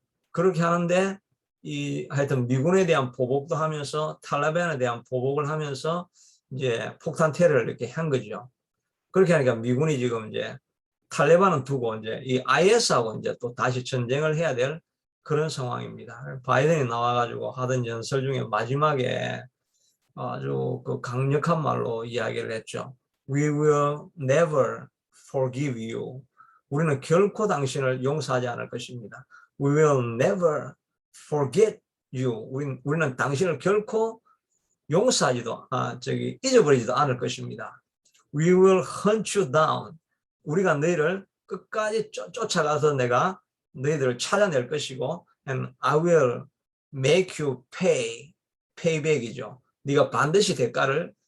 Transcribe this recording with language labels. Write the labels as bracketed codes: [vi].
[ko] 그렇게 하는데 하여튼 미군에 대한 보복도 하면서 탈레반에 대한 보복을 하면서 이제 폭탄 테러를 이렇게 한 거죠. 그렇게 하니까 미군이 지금 이제 탈레반은 두고 이제 이 IS하고 이제 또 다시 전쟁을 해야 될 그런 상황입니다. 바이든이 나와가지고 하던 연설 중에 마지막에 아주 그 강력한 말로 이야기를 했죠. [en] We will never forgive you. [ko] 우리는 결코 당신을 용서하지 않을 것입니다. [en] We will never forget you. [ko] 우리는 당신을 결코 용서하지도 잊어버리지도 않을 것입니다. [en] We will hunt you down. [ko] 우리가 너희를 끝까지 쫓아가서 내가 너희들을 찾아낼 것이고 [en] and I will make you pay. [ko] payback이죠. 네가 반드시 대가를